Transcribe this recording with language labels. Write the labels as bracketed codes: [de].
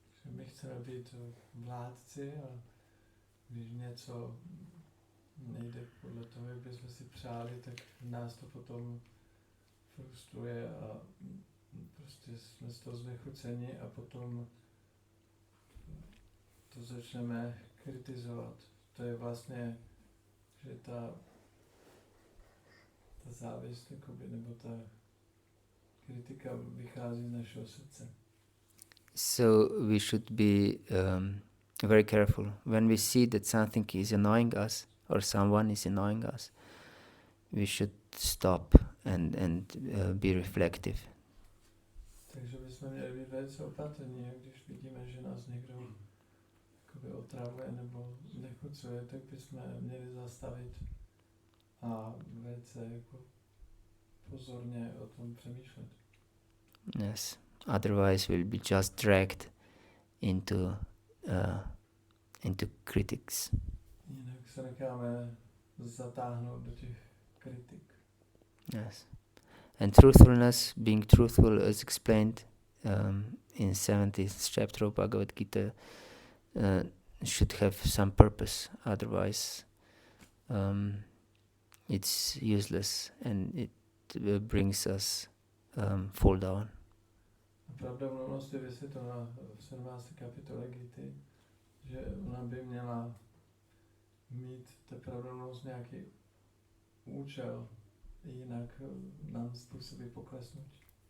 [cs] My chceme být vládci a když něco nejde podle toho, jak bychom si přáli, tak nás to potom frustruje a prostě jsme z toho znechuceni a potom to začneme kritizovat. To je vlastně, že ta závist jakoby, nebo ta kritika vychází z našeho srdce. [en] So we should be very careful when we see that something is annoying us or someone is annoying us. We should stop and be reflective. [cs] Takže bychom měli být velice opatrní, když vidíme, že nás někdo jakoby otravuje nebo znechucuje, tak bychom měli zastavit a velice jako pozorně o tom přemýšlet. [en] Yes. Otherwise, we'll be just dragged into critics. [cs] Jinak se necháme zatáhnout do těch kritik. [en] Yes. And truthfulness, being truthful, as explained in 70th chapter of Bhagavata-dharma, should have some purpose. Otherwise, it's useless and it brings us fall down. [cs] Pravdomluvnost je vysvětlena v 17. kapitole Gity, že ona by měla mít ta pravdomluvnost nějaký účel, jinak nám způsobí poklesnutí.